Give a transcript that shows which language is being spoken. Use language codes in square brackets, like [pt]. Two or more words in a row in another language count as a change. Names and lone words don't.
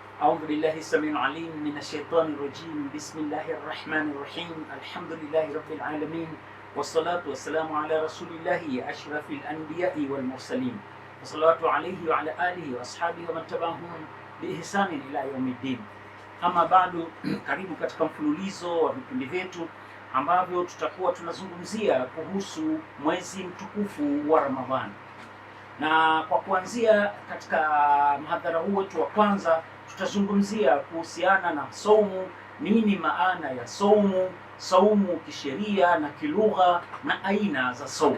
[ar] أعوذ بالله السميع العليم من الشيطان الرجيم. بسم الله الرحمن الرحيم. الحمد لله رب العالمين، والصلاة والسلام على رسول الله أشرف الأنبياء والمرسلين، والصلاة عليه وعلى آله وأصحابه ومن تبعهم بإحسان إلى يوم الدين. [sw] Ama bado karibu katika mfululizo wa vipindi vyetu ambavyo tutakuwa tunazungumzia kuhusu mwezi mtukufu wa Ramadhani. Na kwa kuanzia katika mhadhara huu wetu wa kwanza tutazungumzia kuhusiana na saumu, nini maana ya saumu, saumu kisheria na kilugha na aina za saumu.